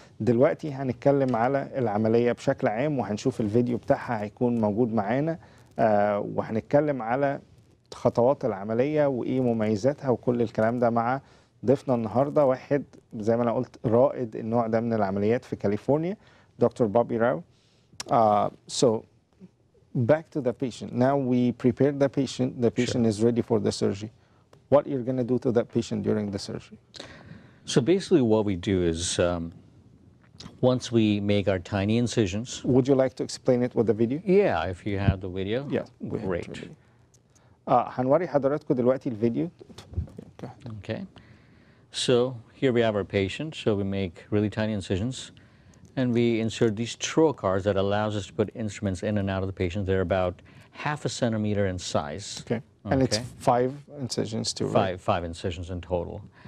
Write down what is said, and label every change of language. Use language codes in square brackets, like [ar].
[ar] دلوقتي هنتكلم على العملية بشكل عام، وهنشوف الفيديو بتاعها هيكون موجود معانا، وهنتكلم على خطوات العملية وإيه مميزاتها وكل الكلام ده مع ضيفنا النهاردة، واحد زي ما أنا قلت رائد النوع ده من العمليات في كاليفورنيا، دكتور بوبي راو. [en] So back to the patient. Now we prepared the patient. The patient is ready for the surgery. What you're going to do to that patient during the surgery? So basically what we do is once we make our tiny incisions. Would you like to explain it with the video? Yeah, if you have the video. Yeah, great. [ar] هنوري حضراتكم دلوقتي الفيديو. [en] Okay. So here we have our patient. So we make really tiny incisions, and we insert these trocars that allows us to put instruments in and out of the patient. They're about 1/2 centimeter in size. Okay. And it's 5 incisions too, right? Five incisions in total.